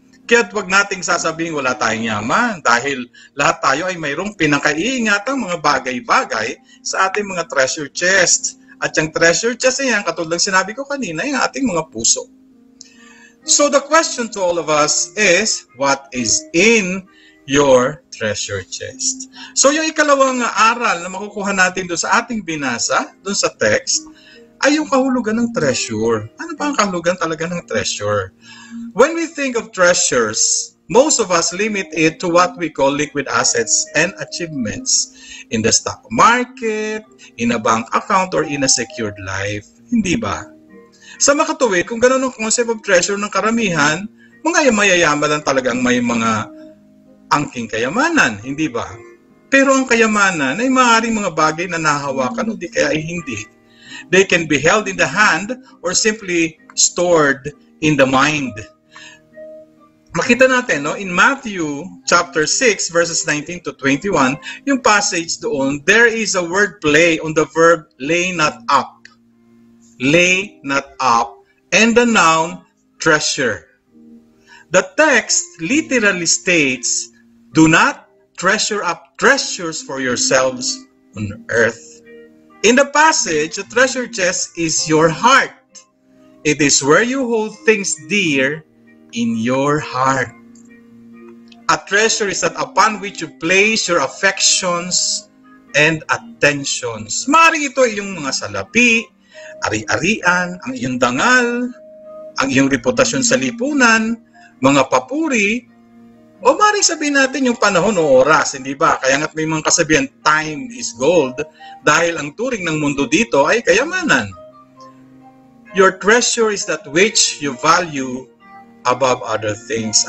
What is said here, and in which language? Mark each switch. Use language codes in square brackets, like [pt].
[tl] Kaya't wag nating sasabihin wala tayong yaman dahil lahat tayo ay mayroong pinakaiingatang mga bagay-bagay sa ating mga treasure chest. At yung treasure chest yan, katulad ng sinabi ko kanina, yung ating mga puso. [en] So the question to all of us is, what is in your treasure chest? [tl] So yung ikalawang aral na makukuha natin doon sa ating binasa, doon sa text, ay yung kahulugan ng treasure. Ano ba ang kahulugan talaga ng treasure? [en] When we think of treasures, most of us limit it to what we call liquid assets and achievements in the stock market, in a bank account, or in a secured life. [tl] Hindi ba? Sa makatuwid, kung gano'n ang concept of treasure ng karamihan, mga mayayaman lang talagang may mga angking kayamanan. Hindi ba? Pero ang kayamanan ay maaaring mga bagay na nahawakan o di kaya ay hindi. [en] They can be held in the hand or simply stored in the mind. [tl] makita natin, no, [en] in Matthew chapter 6 verses 19 to 21, [tl] yung passage doon, [en] there is a word play on the verb lay not up. Lay not up, and the noun treasure. The text literally states, do not treasure up treasures for yourselves on earth. In the passage, a treasure chest is your heart. It is where you hold things dear in your heart. A treasure is that upon which you place your affections and attentions. [tl] Maaaring ito ay yung mga salapi, ari-arian, ang iyong dangal, ang iyong reputasyon sa lipunan, mga papuri, o maaaring sabihin natin yung panahon o oras, hindi ba? Kaya nga't may mga kasabihan, [en] time is gold, [tl] dahil ang turing ng mundo dito ay kayamanan. [en] Your treasure is that which you value above other things.